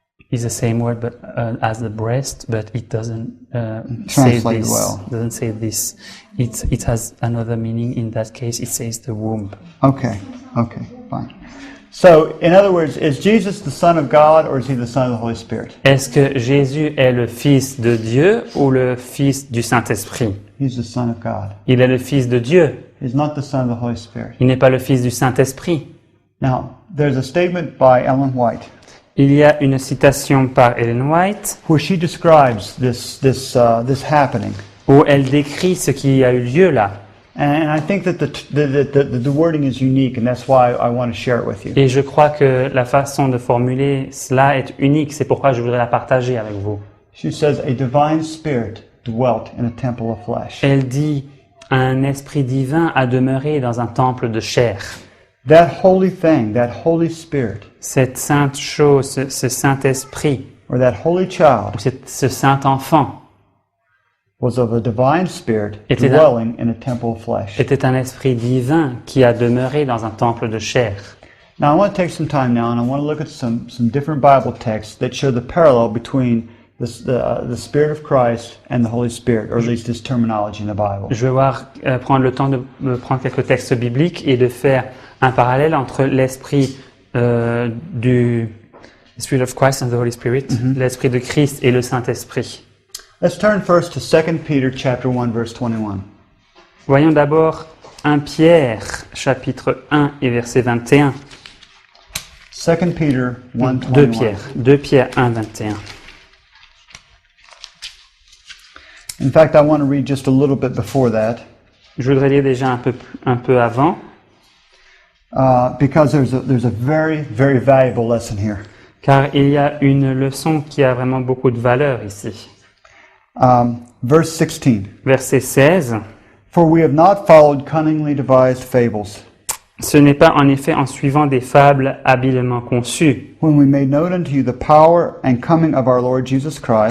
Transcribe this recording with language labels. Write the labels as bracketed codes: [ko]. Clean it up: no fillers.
[en] It's the same word, but as the breast, but it doesn't say Translate this. well. Doesn't say this. It has another meaning. In that case, it says the womb. Okay. Okay. Fine. So, in other words, is Jesus the Son of God or is He the Son of the Holy Spirit? [fr] Est-ce que Jésus est le Fils de Dieu ou le Fils du Saint-Esprit? [en] He's the Son of God. [fr] Il est le Fils de Dieu. [en] He's not the Son of the Holy Spirit. [fr] Il n'est pas le Fils du Saint-Esprit. [en] Now, there's a statement by Ellen White [fr] Il y a une citation par Ellen White [en] where she describes this happening, [fr] où elle décrit ce qui a eu lieu là. [en] and I think that the wording is unique, and that's why I want to share it with you. [fr] Et je crois que la façon de formuler cela est unique. C'est pourquoi je voudrais la partager avec vous. [en] She says, "A divine spirit dwelt in a temple of flesh." [fr] Elle dit « Un esprit divin a demeuré dans un temple de chair ». [en] That holy thing, that Holy Spirit, [fr] Cette sainte chose, ce Saint-Esprit, [en] or that holy child, [fr] ce Saint-Enfant, [en] was of a divine spirit [fr] Était un- [en] dwelling in a temple of flesh. [fr] était un esprit divin qui a demeuré dans un temple de chair. [en] Now, I want to take some time now, and I want to look at some different Bible texts that show the parallel between the Spirit of Christ and the Holy Spirit, or at least this terminology in the Bible. [fr] Je vais prendre le temps de prendre quelques textes bibliques et de faire un parallèle entre l'esprit du [en] Spirit of Christ and the Holy Spirit, [fr] l'esprit de Christ et le Saint-Esprit. [en] Let's turn first to 2 Peter chapter 1, verse 21. [fr] Voyons d'abord 1 Pierre, chapitre 1 et verset 21. [en] 2 Peter 1, 2 21. [fr] Pierre 1, 21. [en] In fact, I want to read just a little bit before that, [fr] Je voudrais lire déjà un peu avant, [en] because there's a very, very valuable lesson here. [fr] car il y a une leçon qui a vraiment beaucoup de valeur ici. [en] Verse 16. [fr] Verset 16. [en] For we have not followed cunningly devised fables, [fr] Ce n'est pas en effet en suivant des fables habilement conçues [en] when we made known unto you the power and coming of our Lord Jesus Christ,